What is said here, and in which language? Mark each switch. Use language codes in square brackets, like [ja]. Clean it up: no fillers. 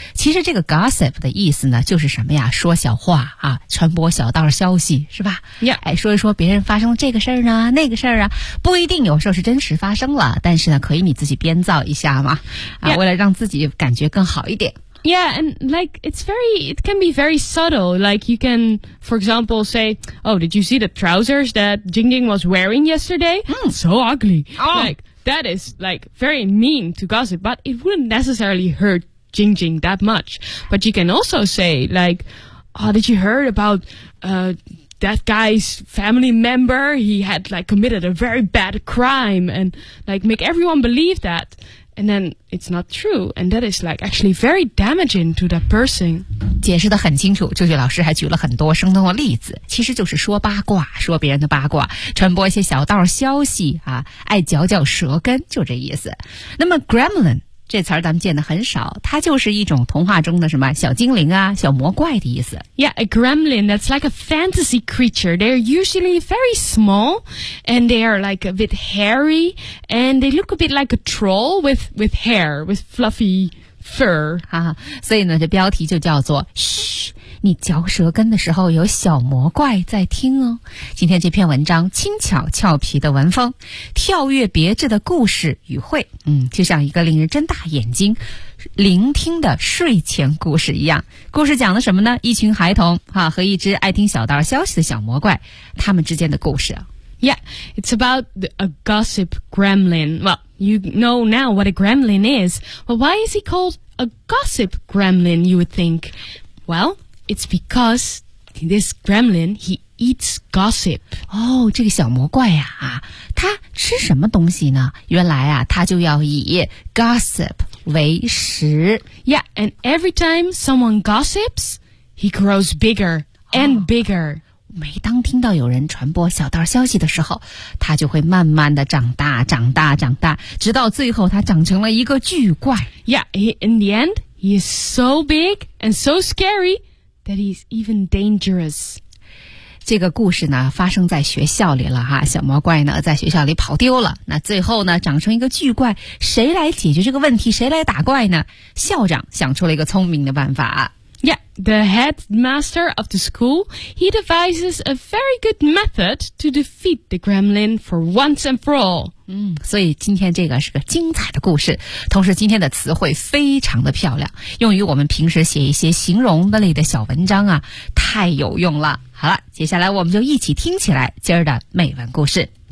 [zh] 其实这个 Gossip 的意思呢就是什么呀，说小话啊，传播小道消息是吧、 [en] yeah. [zh] 哎，说一说别人发生了这个事儿呢那个事儿啊，不一定有时候是真实发生了，但是呢可以你自己编造一下嘛、啊 [en] yeah. [zh] 为了让自己感觉更好一点。 [en] Yeah, and like, it can be very subtle. Like, you can, for example, say, oh, did you see the trousers that Jing Jing was wearing yesterday? So ugly. Oh. Like, that is, like, very mean to gossip, but it wouldn't necessarily hurt Jing Jing that much. But you can also say, like, oh, did you heard about, that guy's family member? He had, like, committed a very bad crime and, like, make everyone believe that. And then it's not true, and that is like actually very damaging to that person. [zh] 解释得很清楚，舅舅老师还举了很多生动的例子，其实就是说八卦，说别人的八卦，传播一些小道消息啊，爱嚼嚼舌根，就这意思。那么 Gremlin 这词儿咱们见得很少，它就是一种童话中的什么小精灵啊，小魔怪的意思。 [en] Yeah, a gremlin, that's like a fantasy creature. They're usually very small, and they are like a bit hairy, and they look a bit like a troll with hair, with fluffy fur. [zh] 哈哈，所以呢，这标题就叫做嘘。你嚼舌根的时候有小魔怪在听哦。今天这篇文章轻巧俏皮的文风，跳跃别致的故事语汇，就像一个令人睁大眼睛聆听的睡前故事一样。故事讲的什么呢？一群孩童啊和一只爱听小道消息的小魔怪，他们之间的故事。 [en] Yeah, it's about a gossip gremlin. Well, you know now what a gremlin is. But why is he called a gossip gremlin, you would think? Well,It's because this gremlin, he eats gossip. [zh] Oh, 这个小魔怪呀、啊，他吃什么东西呢？原来啊，他就要以 gossip 为食。 [en] Yeah, and every time someone gossips, he grows bigger and bigger.、 [zh] Oh, 每当听到有人传播小道消息的时候，他就会慢慢的长大，长大，长大，直到最后他长成了一个巨怪。 [en] Yeah, in the end, he is so big and so scary. That he's even dangerous. [zh] 这个故事呢发生在学校里了哈，小魔怪呢在学校里跑丢了，那最后呢长成一个巨怪，谁来解决这个问题，谁来打怪呢？校长想出了一个聪明的办法。 [en] Yeah, the headmaster of the school, he devises a very good method to defeat the gremlin for once and for all. [zh] 所以今天这个是个精彩的故事，同时今天的词汇非常的漂亮，用于我们平时写一些形容的类的小文章啊，太有用了。好了，接下来我们就一起听起来今儿的美文故事。